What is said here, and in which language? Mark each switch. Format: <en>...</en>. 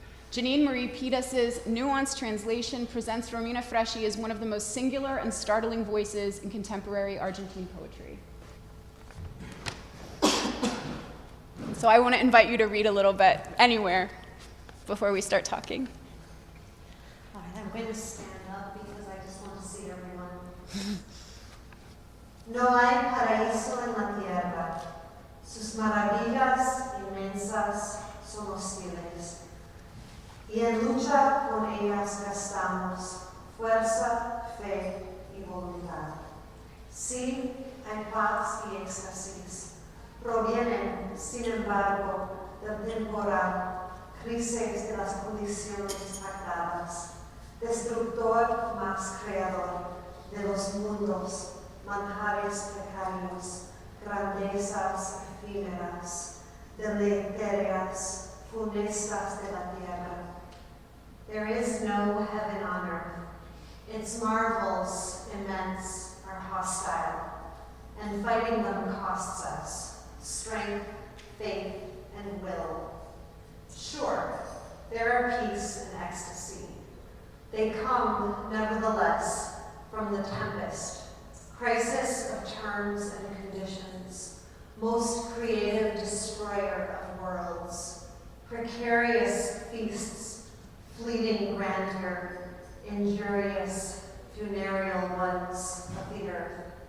<en>Jeannine Marie Pitas' nuanced translation presents Romina Freschi as one of the most singular and startling voices in contemporary Argentine poetry. So I want to invite you to read a little bit anywhere before we start talking. All right, I'm going to stand up because I just want to see everyone.</en> <es>No hay paraíso en la tierra. Sus maravillas inmensas son hostiles. Y en lucha con ellas gastamos fuerza, fe y voluntad. Sí, hay paz y éxtasis. Provienen, sin embargo, del temporal, crisis de las condiciones pactadas, destructor más creador de los mundos, manjares precarios, grandezas efímeras, deleterias, funestas de la tierra.</es> <en>There is no heaven on earth. Its marvels, immense, are hostile, and fighting them costs us strength, faith, and will. Sure, there are peace and ecstasy. They come, nevertheless, from the tempest, crisis of terms and conditions, most creative destroyer of worlds, precarious feasts, fleeting grandeur, injurious, funereal ones of the earth.</en>